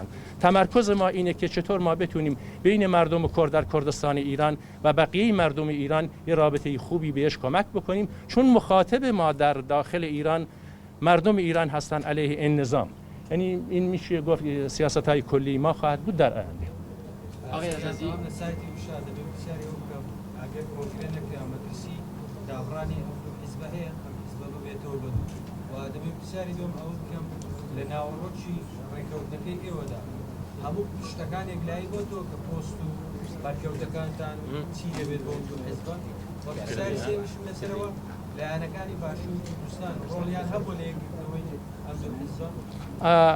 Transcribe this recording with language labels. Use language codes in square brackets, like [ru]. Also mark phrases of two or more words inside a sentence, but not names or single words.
[fa] تمرکز ما اینه که چطور ما بتونیم بین مردم کرد در کردستان ایران و بقیه مردم ایران یه رابطه خوبی بهش کمک بکنیم چون مخاطب ما در داخل ایران مردم ایران هستند علیه این نظام. یعنی این میشه گفت سیاست‌های کلی ما خواهد بود در آینده. [ckb] آقای عزیزی داڕانی حیزب هەیە حیزب ببێتەوە بەدوو و دەبێت پرسیاری دۆم ئەوە بکەم لە ناوەڕۆکی ڕێکەوتەکەی ئێوەدا هەموو شتەکانێک لای بۆتەوە کە پۆست و بەرکەوتەکانتان چی دەبێت بۆ دوو حیزبە وە پرسیاری سێمیشم لەسەرەوە لایەنەکانی باشووری کوردستان ڕۆڵیان هەبوو لە یەکگرتنەوەی ئەم دوو حیزبە